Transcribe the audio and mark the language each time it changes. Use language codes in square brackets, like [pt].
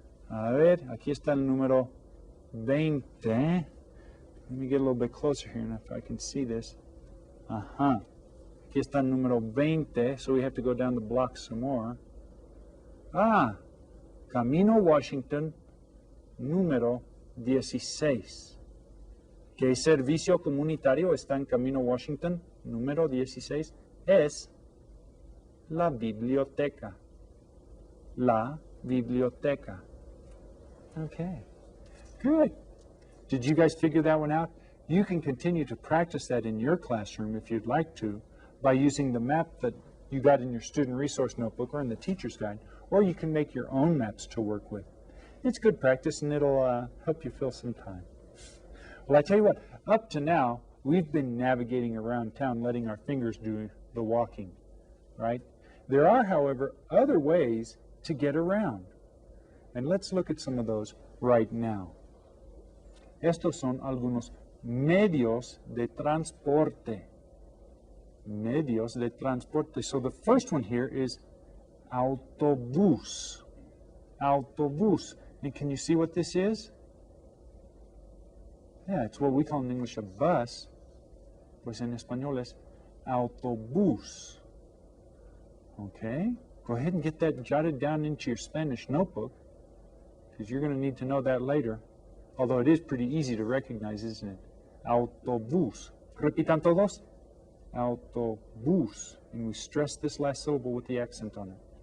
[es] A ver, aquí está el número 20. [en] Let me get a little bit closer here and if I can see this. [es] Ajá. Aquí está el número 20, [en] so we have to go down the block some more. [es] Ah, Camino Washington, número 16. ¿Qué servicio comunitario está en Camino Washington, número 16? Es la biblioteca. La biblioteca. [en] Okay, good. Did you guys figure that one out? You can continue to practice that in your classroom if you'd like to by using the map that you got in your student resource notebook or in the teacher's guide, or you can make your own maps to work with. It's good practice and it'll help you fill some time. Well, I tell you what, up to now, we've been navigating around town, letting our fingers do the walking, right? There are, however, other ways to get around. And let's look at some of those right now. [es] Estos son algunos medios de transporte. Medios de transporte. [en] So the first one here is autobús. Autobús. And can you see what this is? Yeah, it's what we call in English a bus. [es] Pues en español es autobús. [en] Okay? Go ahead and get that jotted down into your Spanish notebook, because you're going to need to know that later. Although it is pretty easy to recognize, isn't it? [es] Autobús. Repitan todos. Autobús. [en] and we stress this last syllable with the accent on it.